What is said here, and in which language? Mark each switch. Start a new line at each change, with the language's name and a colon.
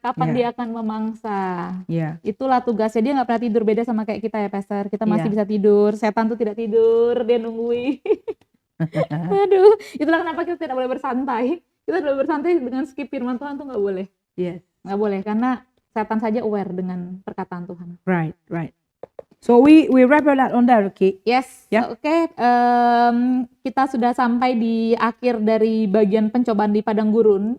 Indonesian: Kapan dia akan memangsa. Itulah tugasnya. Dia gak pernah tidur, beda sama kayak kita ya, Pastor. Kita masih bisa tidur. Setan tuh tidak tidur. Dia nungguin. Aduh, itulah kenapa kita tidak boleh bersantai. Kita tidak boleh bersantai dengan skip firman Tuhan tuh nggak boleh. Nggak boleh, karena setan saja aware dengan perkataan Tuhan.
English: Right. So we wrap it on there, okay? Yes. Oke.
Indonesian: Kita sudah sampai di akhir dari bagian pencobaan di padang gurun.